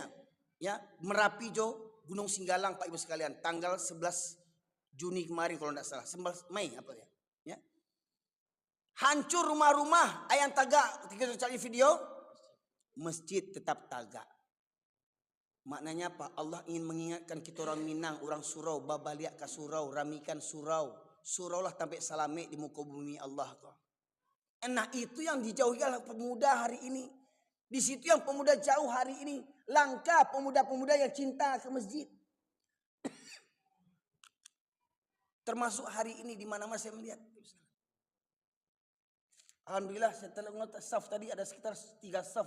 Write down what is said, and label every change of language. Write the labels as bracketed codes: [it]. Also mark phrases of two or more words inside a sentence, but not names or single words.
[id] Ya, Merapi Gunung Singgalang Pak Ibu sekalian, tanggal 11 Juni kemarin kalau tidak salah, 11 Mei apa ya? Hancur rumah-rumah, ayam tagak. Ketika cari video, masjid tetap tagak. Maknanya apa? Allah ingin mengingatkan kita orang Minang, [min] orang surau, babaliak ke surau, ramikan surau. Surau lah sampai salame di muka bumi Allah. [id] Nah itu yang dijauhi oleh pemuda hari ini. Di situ yang pemuda jauh hari ini. Langka pemuda-pemuda yang cinta ke masjid. Termasuk hari ini di mana-mana saya melihat. Alhamdulillah setelah saf tadi ada sekitar 3 saf.